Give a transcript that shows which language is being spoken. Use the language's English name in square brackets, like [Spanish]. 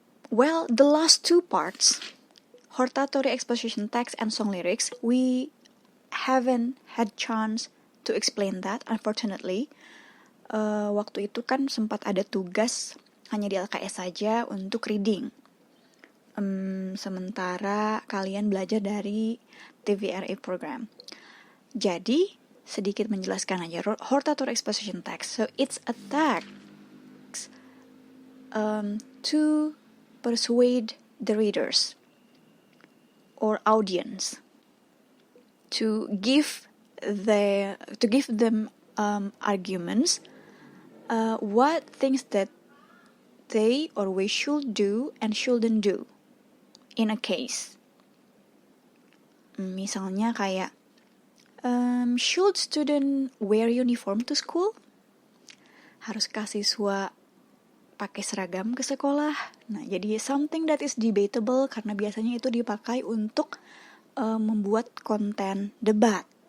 [English] Well, the last 2 parts, hortatory exposition text and song lyrics, we haven't had chance to explain that, unfortunately. [Indonesian] Waktu itu kan sempat ada tugas hanya di LKS saja untuk reading. Sementara kalian belajar dari TVRA program. Jadi, sedikit menjelaskan aja hortatory exposition text. [English] So, it's a text to persuade the readers or audience to give them arguments, what things that they or we should do and shouldn't do in a case. [Indonesian] Misalnya kayak, [English] should student wear uniform to school? [Indonesian] Haruskah siswa pakai seragam ke sekolah? Nah, jadi [English] something that is debatable [Indonesian] karena biasanya itu dipakai untuk membuat konten debat.